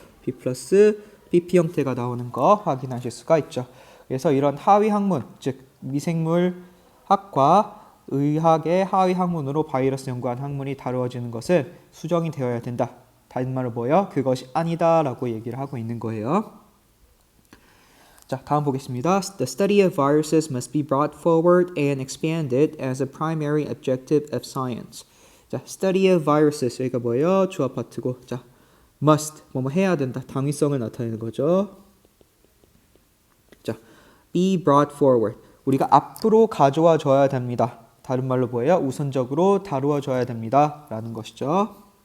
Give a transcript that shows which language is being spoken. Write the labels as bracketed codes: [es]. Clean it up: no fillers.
[ko] B 플러스 BP 형태가 나오는 거 확인하실 수가 있죠. 그래서 이런 하위 학문, 즉 미생물학과 의학의 하위 학문으로 바이러스 연구한 학문이 다루어지는 것은 수정이 되어야 된다. 다른 말로 뭐예요? 그것이 아니다라고 얘기를 하고 있는 거예요. 자, 다음 보겠습니다. [en] The study of viruses must be brought forward and expanded as a primary objective of science. [ko] 자, [en] study of viruses [ko] 여기가 뭐예요? 주어 파트고. 자, must 뭐뭐 해야 된다. 당위성을 나타내는 거죠. [en] 자, be brought forward. [ko] 우리가 앞으로 가져와 줘야 됩니다. 다른 말로 뭐예요? 우선적으로 다루어져야 됩니다. 라는 것이죠.